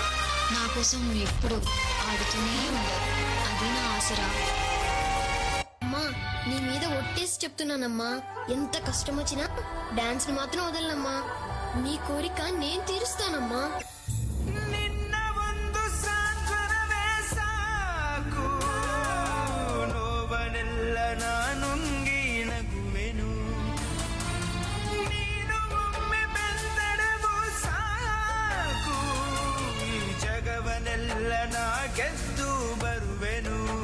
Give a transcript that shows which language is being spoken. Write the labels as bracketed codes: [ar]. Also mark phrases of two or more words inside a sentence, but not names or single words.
[te] నా కోసం నువ్వు ఎప్పుడు ఆడుతూనే ఉండాలి, అది నా ఆశరా. నీ మీద ఒట్టేసి చెప్తున్నానమ్మా, ఎంత కష్టం వచ్చినా డాన్స్ ని మాత్రం వదలనమ్మా. నీ కోరిక నేను తీరుస్తానమ్మా. [kn] నిన్న ಒಂದು ಸಾಂತ್ವನವೇ ಸಾಕು, ನೋವನೆಲ್ಲ ನಾನುಂಗಿ ನಗುವೆನು. ನೀನು ಒಮ್ಮೆ ಬೆಂದಡವು ಸಾಕು, ಈ ಜಗವನೆಲ್ಲ ನಾ ಗೆದ್ದು ಬರುವೆನು.